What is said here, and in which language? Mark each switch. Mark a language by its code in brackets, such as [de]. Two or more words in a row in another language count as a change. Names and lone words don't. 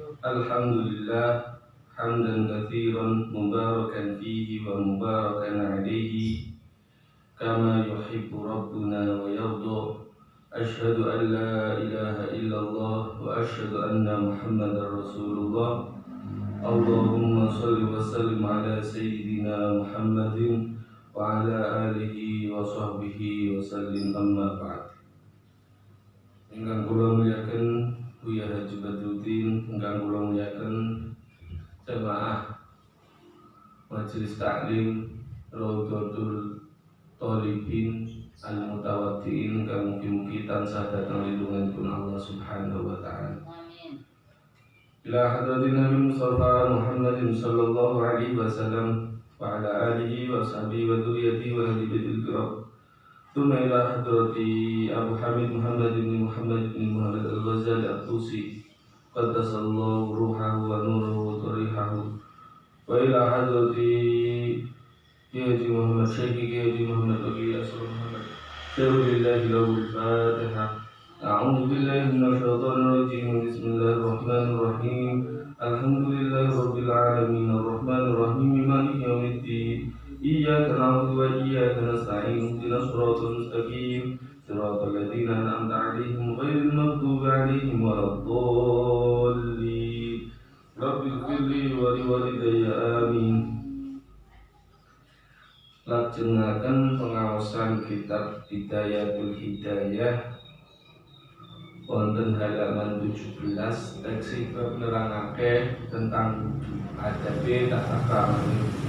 [ar] الحمد لله حمدا كثيرا مباركا فيه ومباركا عليه كما يحب ربنا ويرضى. أشهد أن لا إله إلا الله وأشهد أن محمدا رسول الله. اللهم صل وسلم على سيدنا محمد وعلى آله وصحبه وسلم أما بعد. [jv] Ingkang kula muliaken Buya Haji Badruddin, ingkang kula muliaken jamaah Majelis Taklim Raudhatul Thalibin Al-Mutawaddiin, ingkang mugi-mugi tansah dhateng lindunganipun Allah [ar] سبحانه وتعالى. [jv] Amin. [ar] إلى حضرة النبي المصطفى محمد صلى الله عليه وسلم وعلى آله وصحبه وذريته وأهل البيت الكرام. ثم إلى حضرة أبو حامد محمد بن محمد الغزالي الطوسي قدس الله روحه ونوره وضريحه. وإلى حضرة حاجي محمد شيخ حاجي محمد باقي أسرار محمد شيخ لهم الفاتحة. أعوذ بالله من الشيطان الرجيم بسم الله الرحمن الرحيم. الحمد لله رب العالمين الرحمن الرحيم مالك يوم الدين. إياك نعبد وإياك نستعين اهدنا الصراط المستقيم. صراط الذين أنعمت عليهم غير المغضوب عليهم ولا الضالين. رب اغفر لي ولوالدي آمين. [jv] Lajengaken pengaosan kitab Hidayatul Hidayah wonten halaman 17, teks bab nerangake tentang wudu, adabe tata krama.